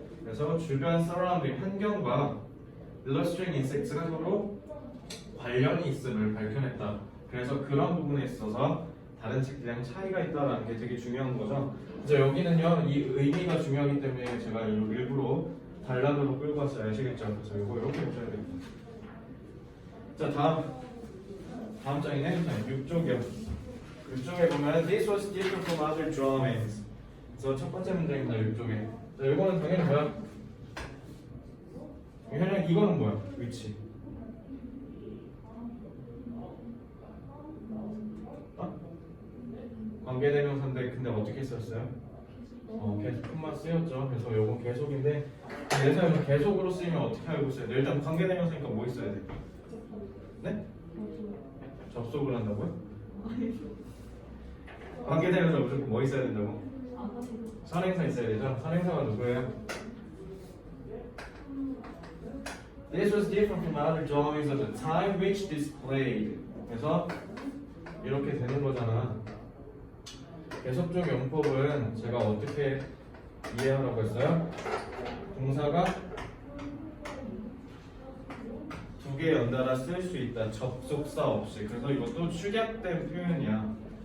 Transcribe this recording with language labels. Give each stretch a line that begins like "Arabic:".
Korean: 그래서 주변 surrounding 환경과
English: illustrating insects
Korean: 가 서로 관련이 있음을 밝혀냈다. 그래서 그런 부분에 있어서 다른 책들이랑 차이가 있다는 게 되게 중요한 거죠. 그래서 여기는요, 이 의미가 중요하기 때문에 제가 일부러 단락으로 끌고 왔어요. 아시겠죠? 그래서 이거 이렇게 보셔야 됩니다. 자, 다음 장이네. 6쪽이요. 6쪽에 보면
English: This was different from other drawings.
Korean: 그래서 첫 번째 문장입니다. 6쪽에. 자, 이거는 당연히 뭐야? 현영 이거는 뭐야? 위치. 관계대명사인데 근데 어떻게 썼어요? 계속 콤마 쓰였죠. 그래서 요건 계속인데 그래서 계속으로 쓰이면 어떻게 알고 있어야 돼? 일단 관계대명사니까 뭐 있어야 돼? 네? 접속을 한다고요? 관계대명사 무조건 뭐 있어야 된다고? 선행사 있어야 되죠? 선행사가 누구예요?
English: This was different from other drawings of the time which displayed.
Korean: 그래서 이렇게 되는 거잖아. 계속적 용법은 제가 어떻게 이해하라고 했어요? 동사가 두 개 연달아 쓸 수 있다. 접속사 없이. 그래서 이것도 축약된 표현이야.